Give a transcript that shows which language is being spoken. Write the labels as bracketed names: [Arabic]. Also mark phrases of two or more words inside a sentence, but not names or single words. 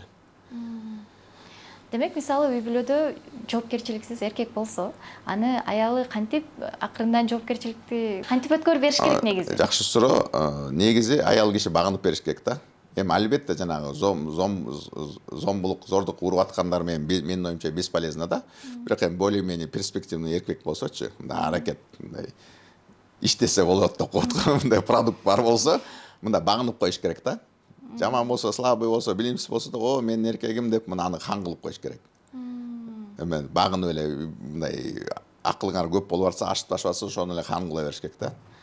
[Kyrgyz] Демек, мисалы, үй бүлөдө жоопкерчиликсиз эркек болсо, аны аялы кантип акырындан жоопкерчиликти кантип өткөрүп бериш керек негизи? Жакшы суроо. Негизи аял киши багынып бериш керек да. Эми албетте жанагы зомбулук, зордук уруп аткандар менин оюмча бесполезно да. Бирок эми [Russian] более-менее перспективный [Kyrgyz] эркек болсочу, мындай аракет, мындай иштесе болот деп коет, мындай продукт бар болсо, мындай багынып коюш керек да. Жаман болсо, слабый болсо, билимсиз болсо да, о, менин эркегим деп мына аны хан кылып коюш керек. Эми багынып эле мындай акылыңар көп болуп атса, ашып ташып атса, ошону эле хан кыла бериш керек да.